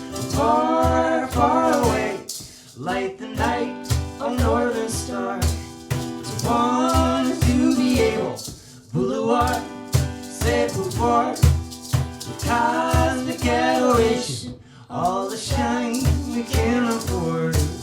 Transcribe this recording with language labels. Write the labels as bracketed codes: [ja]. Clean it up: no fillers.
[en] Far, far away, light the night of northern star. To want to be able, [fr] vouloir, c'est pouvoir. [en] The cosmic adoration, all the shine we can afford.